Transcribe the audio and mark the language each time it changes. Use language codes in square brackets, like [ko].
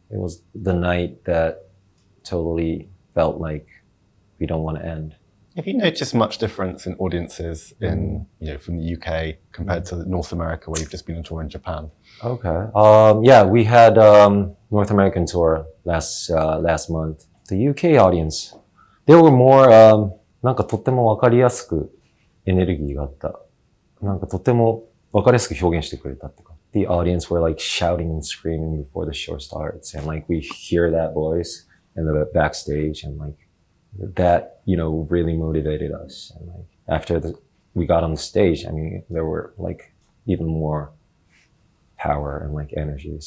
[en] It was the night that totally felt like we don't want to end. Have you noticed much difference in audiences from the UK compared to North America, where you've just been on tour in Japan? Okay. Yeah, we had North American tour last month. The UK audience, they were more [ja] なんかとってもわかりやすくエネルギーがあった。なんかとってもわかりやすく表現してくれたってか。 [en] The audience were like shouting and screaming before the show starts, and like we hear that voice in the backstage, and like that, really motivated us. And like after we got on the stage, I mean, there were like even more power and like energy.